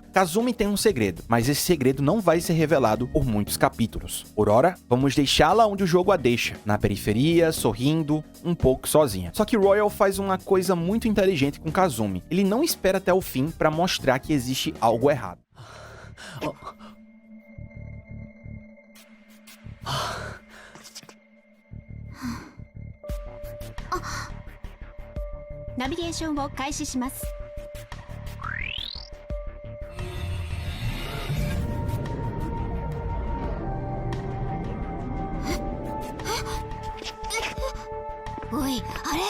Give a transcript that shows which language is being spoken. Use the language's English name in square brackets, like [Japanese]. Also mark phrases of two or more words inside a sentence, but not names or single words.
[Portuguese] Kazumi tem um segredo, mas esse segredo não vai ser revelado por muitos capítulos. Por ora, vamos deixá-la onde o jogo a deixa, na periferia, sorrindo, um pouco sozinha. Só que Royal faz uma coisa muito inteligente com Kazumi. Ele não espera até o fim para mostrar que existe algo errado. [Japanese] ナビゲーションを開始します。おい、あれ？